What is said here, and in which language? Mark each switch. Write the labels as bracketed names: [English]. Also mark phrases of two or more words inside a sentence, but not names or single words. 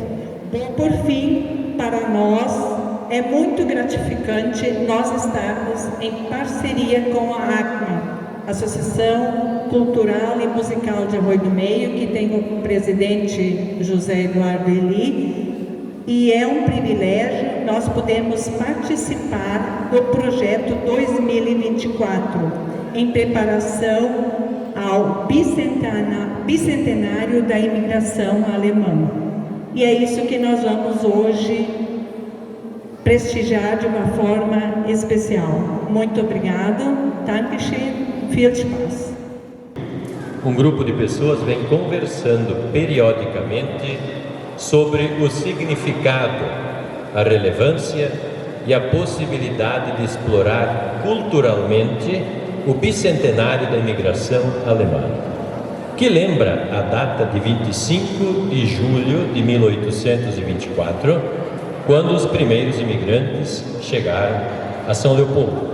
[Portuguese] Por fim, para nós, é muito gratificante nós estarmos em parceria com a ACMA, Associação Cultural e Musical de Arroio do Meio, que tem o presidente José Eduardo Eli, e é um privilégio nós podemos participar do projeto 2024, em preparação ao bicentenário da imigração alemã. E é isso que nós vamos hoje prestigiar de uma forma especial. Muito obrigado. [German] Dankeschön. Viel Spaß. [Portuguese] Um grupo de pessoas vem conversando periodicamente sobre o significado, a relevância e a possibilidade de explorar culturalmente o bicentenário da imigração alemã, que lembra a data de 25 de julho de 1824, quando os primeiros imigrantes chegaram a São Leopoldo.